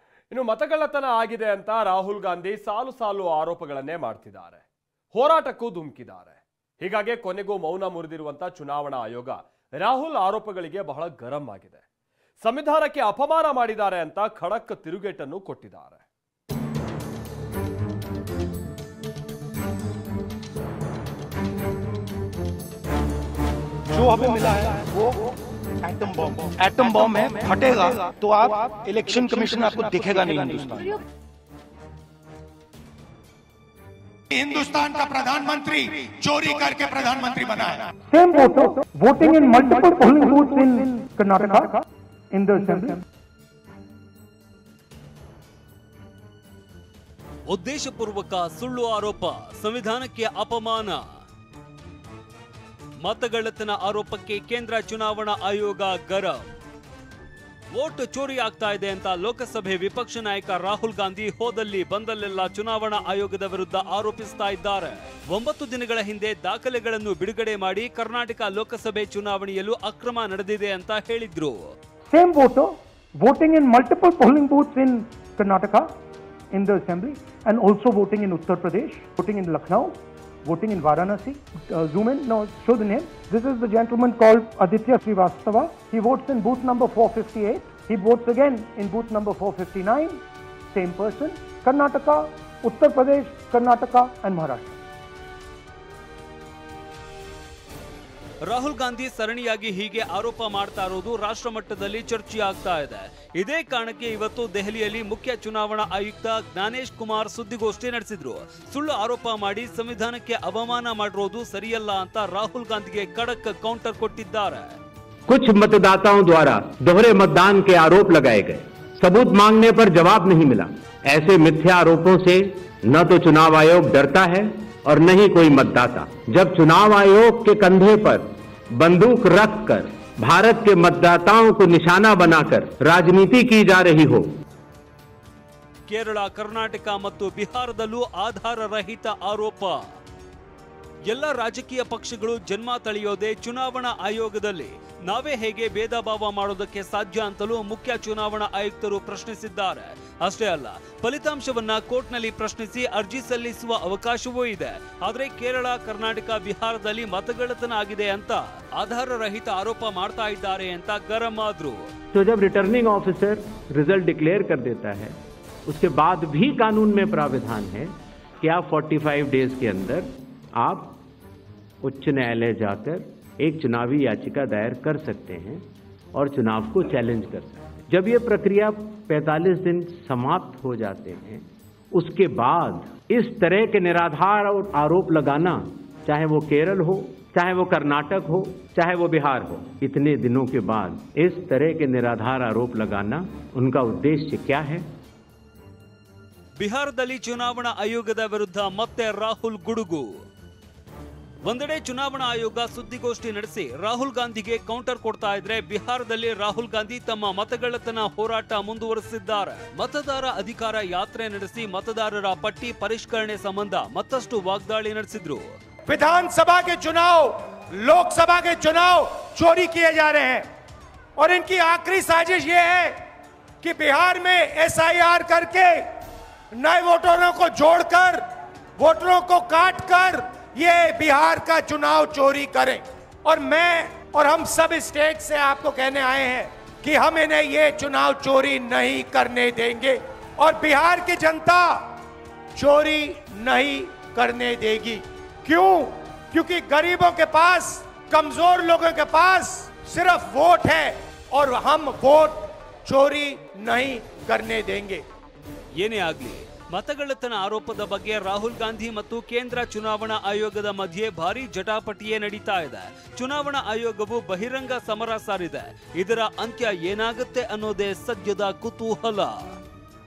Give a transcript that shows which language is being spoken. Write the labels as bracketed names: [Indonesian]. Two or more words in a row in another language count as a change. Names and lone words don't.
[Kannada] ಇನ್ನು ಮತಗಳ್ಳತನ ಆಗಿದೆ ಅಂತ ರಾಹುಲ್ ಗಾಂಧಿ ಸಾಲು ಸಾಲು ಆರೋಪಗಳನ್ನೇ ಮಾಡ್ತಿದ್ದಾರೆ. ಹೋರಾಟಕ್ಕೂ ಧುಮುಕಿದ್ದಾರೆ. ಹೀಗಾಗಿ ಕೊನೆಗೂ ಮೌನ ಮುರಿದಿರುವಂತ ಚುನಾವಣಾ ಆಯೋಗ ರಾಹುಲ್ ಆರೋಪಗಳಿಗೆ ಬಹಳ ಗರಂ ಆಗಿದೆ. ಸಂವಿಧಾನಕ್ಕೆ ಅಪಮಾನ ಮಾಡಿದ್ದಾರೆ ಅಂತ ಖಡಕ್ ತಿರುಗೇಟನ್ನು ಕೊಟ್ಟಿದ್ದಾರೆ. [Hindi] जो हमें मिला है वो एटम बॉम्ब है, फटेगा तो आप [English] election commission [Hindi] आपको दिखेगा नहीं हिंदुस्तान का प्रधानमंत्री चोरी करके प्रधानमंत्री बना है. [English] Same voter voting in multiple polling booths in Karnataka in the assembly. [Kannada] ಉದ್ದೇಶಪೂರ್ವಕ ಸುಳ್ಳು ಆರೋಪ, ಸಂವಿಧಾನಕ್ಕೆ ಅಪಮಾನ. ಮತಗಳ್ಳತನ ಆರೋಪಕ್ಕೆ ಕೇಂದ್ರ ಚುನಾವಣಾ ಆಯೋಗ ಗರಂ. [Hindi] वोट चोरी [Kannada] ಆಗ್ತಾ ಇದೆ ಅಂತ ಲೋಕಸಭೆ ವಿಪಕ್ಷ ನಾಯಕ ರಾಹುಲ್ ಗಾಂಧಿ ಹೋದಲ್ಲಿ ಬಂದಲ್ಲೆಲ್ಲ ಚುನಾವಣಾ ಆಯೋಗದ ವಿರುದ್ಧ ಆರೋಪಿಸ್ತಾ ಇದ್ದಾರೆ. 9 ದಿನಗಳ ಹಿಂದೆ ದಾಖಲೆಗಳನ್ನು ಬಿಡುಗಡೆ ಮಾಡಿ ಕರ್ನಾಟಕ ಲೋಕಸಭೆ ಚುನಾವಣೆಯಲ್ಲೂ ಅಕ್ರಮ ನಡೆದಿದೆ ಅಂತ ಹೇಳಿದ್ರು. [English] Same voter voting in multiple polling booths in Karnataka in the assembly and also voting in Uttar Pradesh, voting in Lucknow, voting in Varanasi. Zoom in, no, show the name. This is the gentleman called Aditya Srivastava. He votes in booth number 458. He votes again in booth number 459. Same person. Karnataka, Uttar Pradesh, Karnataka and Maharashtra. [Kannada] ರಾಹುಲ್ ಗಾಂಧಿ ಸರಣಿಯಾಗಿ ಹೀಗೆ ಆರೋಪ ಮಾಡ್ತಾ ಇರೋದು ರಾಷ್ಟ್ರ ಮಟ್ಟದಲ್ಲಿ ಚರ್ಚೆ ಆಗ್ತಾ ಇದೆ. ಇದೇ ಕಾರಣಕ್ಕೆ ಇವತ್ತು ದೆಹಲಿಯಲ್ಲಿ ಮುಖ್ಯ ಚುನಾವಣಾ ಆಯುಕ್ತ ಜ್ಞಾನೇಶ್ ಕುಮಾರ್ ಸುದ್ದಿಗೋಷ್ಠಿ ನಡೆಸಿದ್ರು. ಸುಳ್ಳು ಆರೋಪ ಮಾಡಿ ಸಂವಿಧಾನಕ್ಕೆ ಅವಮಾನ ಮಾಡಿರೋದು ಸರಿಯಲ್ಲ ಅಂತ ರಾಹುಲ್ ಗಾಂಧಿಗೆ ಖಡಕ್ ಕೌಂಟರ್ ಕೊಟ್ಟಿದ್ದಾರೆ. [Hindi] कुछ मतदाताओं द्वारा दोहरे मतदान के आरोप लगाए गए, सबूत मांगने पर जवाब नहीं मिला. ऐसे मिथ्या आरोपों से न तो चुनाव आयोग डरता है और न ही कोई मतदाता. जब चुनाव आयोग के कंधे पर बंदूक रखकर भारत के मतदाताओं को निशाना बनाकर राजनीति की जा रही हो. [Kannada] ಕೇರಳ, ಕರ್ನಾಟಕ ಮತ್ತು ಬಿಹಾರದಲ್ಲೂ ಆಧಾರ ರಹಿತ ಆರೋಪ. ಎಲ್ಲ ರಾಜಕೀಯ ಪಕ್ಷಗಳು ಜನ್ಮ ತಳೆಯೋದೇ ಚುನಾವಣಾ ಆಯೋಗದಲ್ಲಿ. ನಾವೇ ಹೇಗೆ ಭೇದ ಭಾವ ಮಾಡೋದಕ್ಕೆ ಸಾಧ್ಯ ಅಂತಲೂ ಮುಖ್ಯ ಚುನಾವಣಾ ಆಯುಕ್ತರು ಪ್ರಶ್ನಿಸಿದ್ದಾರೆ. ಅಷ್ಟೇ ಅಲ್ಲ, ಫಲಿತಾಂಶವನ್ನ ಕೋರ್ಟ್ನಲ್ಲಿ ಪ್ರಶ್ನಿಸಿ ಅರ್ಜಿ ಸಲ್ಲಿಸುವ ಅವಕಾಶವೂ ಇದೆ. ಆದರೆ ಕೇರಳ, ಕರ್ನಾಟಕ, ಬಿಹಾರದಲ್ಲಿ ಮತಗಳ್ಳತನ ಆಗಿದೆ ಅಂತ ಆಧಾರ ರಹಿತ ಆರೋಪ ಮಾಡ್ತಾ ಇದ್ದಾರೆ ಅಂತ ಗರಂ ಆದ್ರು. [Hindi] तो जब [English] returning officer result declare [Hindi] कर देता है, उसके बाद भी कानून में प्राविधान है कि आप 45 डेज के अंदर आप उच्च न्यायालय जाकर एक चुनावी याचिका दायर कर सकते हैं और चुनाव को चैलेंज कर सकते हैं. जब ये प्रक्रिया 45 दिन समाप्त हो जाते हैं, उसके बाद इस तरह के निराधार आरोप लगाना, चाहे वो केरल हो, चाहे वो कर्नाटक हो, चाहे वो बिहार हो, इतने दिनों के बाद इस तरह के निराधार आरोप लगाना, उनका उद्देश्य क्या है? [Kannada] ಬಿಹಾರದಲ್ಲಿ ಚುನಾವಣಾ ಆಯೋಗದ ವಿರುದ್ಧ ಮತ್ತೆ ರಾಹುಲ್ ಗುಡುಗು. ಒಂದೆಡೆ ಚುನಾವಣಾ ಆಯೋಗ ಸುದ್ದಿಗೋಷ್ಠಿ ನಡೆಸಿ ರಾಹುಲ್ ಗಾಂಧಿಗೆ ಕೌಂಟರ್ ಕೊಡ್ತಾ ಇದ್ರೆ, ಬಿಹಾರದಲ್ಲಿ ರಾಹುಲ್ ಗಾಂಧಿ ತಮ್ಮ ಮತಗಳ್ಳತನ ಹೋರಾಟ ಮುಂದುವರೆಸಿದ್ದಾರೆ. ಮತದಾರ ಅಧಿಕಾರ ಯಾತ್ರೆ ನಡೆಸಿ ಮತದಾರರ ಪಟ್ಟಿ ಪರಿಷ್ಕರಣೆ ಸಂಬಂಧ ಮತ್ತಷ್ಟು ವಾಗ್ದಾಳಿ ನಡೆಸಿದ್ರು. [Hindi] विधानसभा के चुनाव, लोकसभा के चुनाव चोरी किए जा रहे हैं और इनकी आखिरी साजिश ये है कि बिहार में SIR करके नए वोटरों को जोड़कर, वोटरों को काटकर ये बिहार का चुनाव चोरी करें. और मैं और हम सब स्टेट से आपको कहने आए हैं कि हम इन्हें ये चुनाव चोरी नहीं करने देंगे और बिहार की जनता चोरी नहीं करने देगी. क्यों? क्योंकि गरीबों के पास, कमजोर लोगों के पास सिर्फ वोट है और हम वोट चोरी नहीं करने देंगे. [Kannada] ಏನೇ ಆಗ್ಲಿ, ಮತಗಳ್ಳತನ ಆರೋಪದ ಬಗ್ಗೆ ರಾಹುಲ್ ಗಾಂಧಿ ಮತ್ತು ಕೇಂದ್ರ ಚುನಾವಣಾ ಆಯೋಗದ ಮಧ್ಯೆ ಭಾರಿ ಜಟಾಪಟಿಯೇ ನಡೀತಾ ಇದೆ. ಚುನಾವಣಾ ಆಯೋಗವು ಬಹಿರಂಗ ಸಮರ ಸಾರಿದೆ. ಇದರ ಅಂತ್ಯ ಏನಾಗುತ್ತೆ ಅನ್ನೋದೇ ಸದ್ಯದ ಕುತೂಹಲ.